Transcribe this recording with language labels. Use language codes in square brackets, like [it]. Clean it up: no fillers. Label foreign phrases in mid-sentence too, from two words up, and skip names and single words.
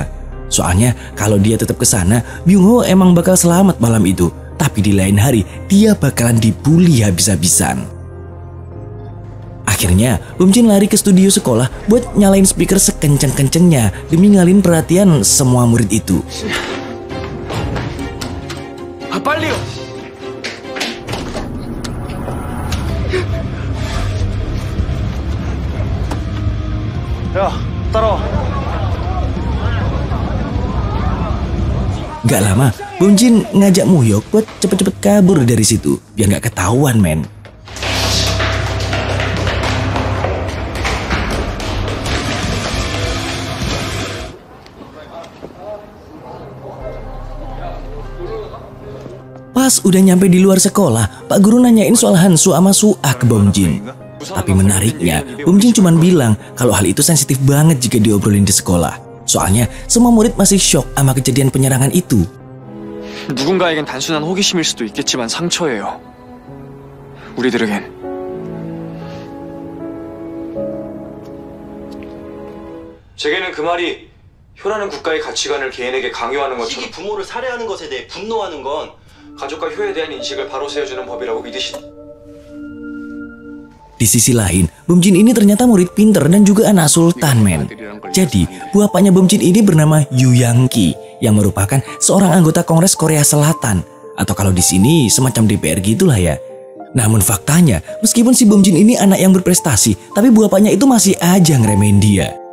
[id] Soalnya kalau dia tetap kesana, Byung Ho emang bakal selamat malam itu. Tapi di lain hari, dia bakalan dibully habis-habisan. Akhirnya, Bomjin lari ke studio sekolah buat nyalain speaker sekenceng-kencengnya demi ngalihin perhatian semua murid itu. [ko] 빨리요! 야, 따라와. [id] Gak lama, Bomjin ngajak Mohyuk buat cepet-cepet kabur dari situ biar gak ketahuan men. Pas udah nyampe di luar sekolah, Pak Guru nanyain soal Hansu sama Suah ke Bomjin. Tapi menariknya, Bomjin cuma bilang kalau hal itu sensitif banget jika diobrolin di sekolah. Soalnya semua murid masih shock sama kejadian penyerangan itu. [ko] 누군가에겐 단순한 호기심일 수도 있겠지만 상처예요. 우리들에겐. 제게는 그 말이 효라는 국가의 가치관을 개인에게 강요하는 것처럼 부모를 살해하는 것에 대해 분노하는 건 가족과 효에 대한 인식을 바로 세워주는 법이라고 믿으시. [id] Di sisi lain, Bomjin ini ternyata murid pinter dan juga anak sultan men. Jadi, buah bapaknya Bomjin ini bernama Yu Yang-ki yang merupakan seorang anggota Kongres Korea Selatan. Atau kalau di sini semacam DPR gitulah ya. Namun faktanya, meskipun si Bomjin ini anak yang berprestasi, tapi buah bapaknya itu masih aja ngeremehin dia.